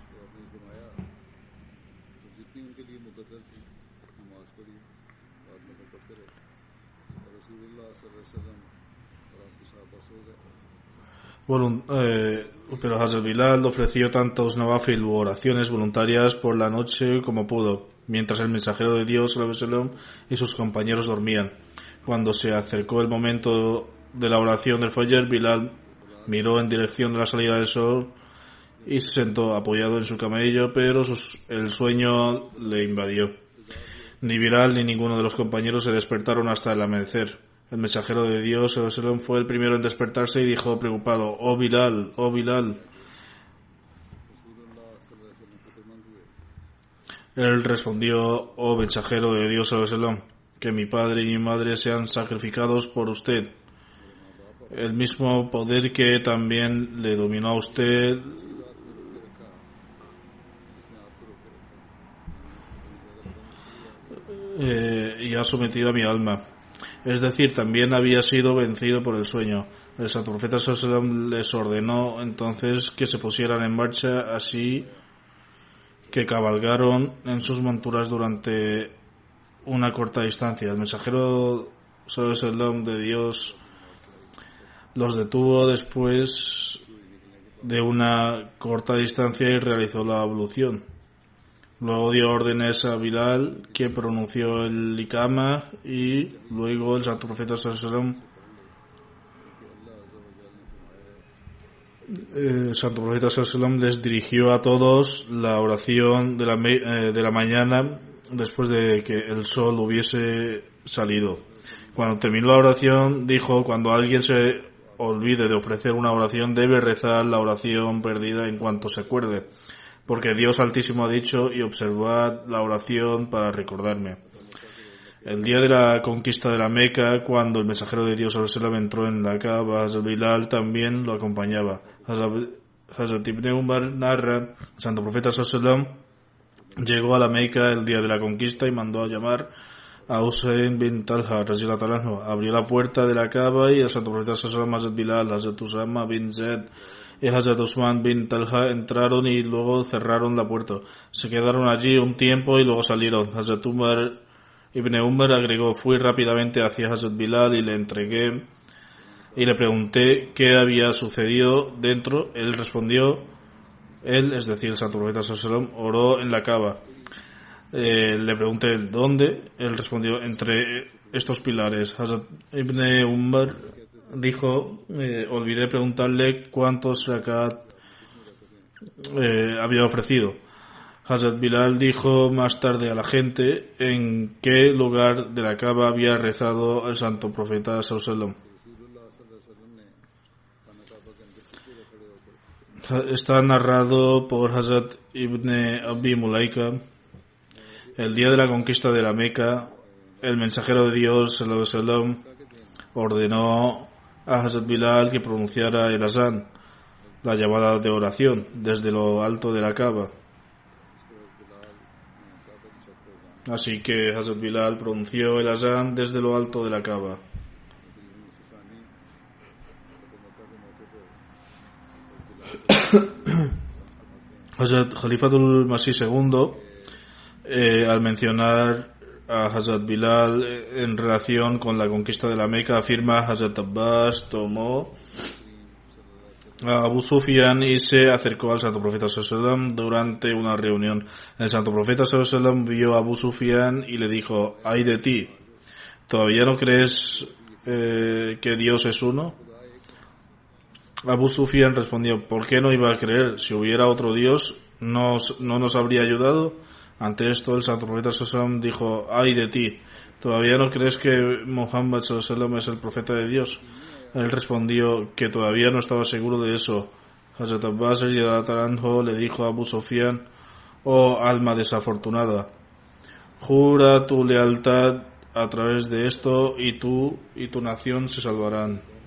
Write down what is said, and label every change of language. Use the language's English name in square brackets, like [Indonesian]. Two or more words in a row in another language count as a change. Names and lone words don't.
[Spanish] pero Hazrat Bilal ofreció tantos nawafil u oraciones voluntarias por la noche como pudo, mientras el mensajero de Dios [Arabic] صلى الله عليه وسلم [Spanish] y sus compañeros dormían. Cuando se acercó el momento de la oración del Fajr, Bilal miró en dirección de la salida del sol y se sentó apoyado en su camello, pero el sueño le invadió. Ni Bilal ni ninguno de los compañeros se despertaron hasta el amanecer. El mensajero de Dios [Arabic] صلى الله عليه وسلم [Spanish] fue el primero en despertarse y dijo preocupado: «Oh Bilal, oh Bilal». Él respondió: «Oh mensajero de Dios [Arabic] صلى الله عليه وسلم, [Spanish] que mi padre y mi madre sean sacrificados por usted. El mismo poder que también le dominó a usted y ha sometido a mi alma». Es decir, también había sido vencido por el sueño. El santo profeta [Arabic] صلى الله عليه وسلم [Spanish] les ordenó entonces que se pusieran en marcha, así que cabalgaron en sus monturas durante una corta distancia. El mensajero [Arabic] صلى الله عليه وسلم [Spanish] de Dios los detuvo después de una corta distancia y realizó la ablución. Luego dio órdenes a Bilal, que pronunció el Iqama, y luego el santo profeta [Arabic] صلى الله عليه وسلم [Spanish] les dirigió a todos la oración de la mañana después de que el sol hubiese salido. Cuando terminó la oración, dijo: cuando alguien se olvide de ofrecer una oración, debe rezar la oración perdida en cuanto se acuerde, porque Dios Altísimo ha dicho: y observad la oración para recordarme. El día de la conquista de la Meca, cuando el mensajero de Dios [Arabic] صلى الله عليه وسلم [Spanish] entró en la Kaaba, Hazrat Bilal también lo acompañaba. Hazrat Ibn Umar narra: el santo profeta [Arabic] صلى الله عليه وسلم [Spanish] llegó a la Meca el día de la conquista y mandó a llamar a Husayn bin Talha [Arabic] رضي الله عنه. [Spanish] Abrió la puerta de la Kaaba y el santo profeta [Arabic] صلى الله عليه وسلم, [Spanish] Hazrat Bilal, Hazrat Usama bin Zaid y Hazrat Usman bin Talha entraron y luego cerraron la puerta. Se quedaron allí un tiempo y luego salieron. Hazrat Ibn Umar agregó: fui rápidamente hacia Hazrat Bilal y le entregué y le pregunté qué había sucedido dentro. Él respondió, es decir, el Santo Profeta [Arabic] صلى الله عليه وسلم, [Spanish] oró en la Kaaba. Le pregunté dónde. Él respondió: entre estos pilares. Hazrat Ibn Umar dijo: olvidé preguntarle cuántos zakat había ofrecido. Hazrat Bilal dijo más tarde a la gente en qué lugar de la Kaaba había rezado el Santo Profeta [Arabic] صلى الله عليه وسلم. [Spanish] Está narrado por Hazrat Ibn Abi Mulaika. El día de la conquista de la Meca, el mensajero de Dios [Arabic] صلى الله عليه وسلم [Spanish] ordenó a Hazrat Bilal que pronunciara el azán, la llamada de oración, desde lo alto de la Kaaba. Así que Hazrat Bilal pronunció el azán desde lo alto de la Kaaba. Hazrat Khalifatul Masih II, al mencionar a Hazrat Bilal en relación con la conquista de la Meca, afirma: Hazrat Abbas tomó a Abu Sufyan y se acercó al Santo Profeta [Arabic] صلى الله عليه وسلم [Spanish] durante una reunión. El Santo Profeta [Arabic] صلى الله عليه وسلم [Spanish] vio a Abu Sufyan y le dijo: ay de ti, ¿todavía no crees que Dios es uno? Abu Sufyan respondió: ¿por qué no iba a creer? Si hubiera otro Dios, ¿no nos habría ayudado? Ante esto el Santo Profeta [Arabic] صلى الله عليه وسلم [Spanish] dijo: ay de ti, ¿todavía no crees que Muhammad [Arabic] صلى الله عليه وسلم [Spanish] es el profeta de Dios? Él respondió que todavía no estaba seguro de eso. Hazrat Abbas le dijo a Abu Sufyan: oh alma desafortunada, jura tu lealtad a través de esto y tú y tu nación se salvarán.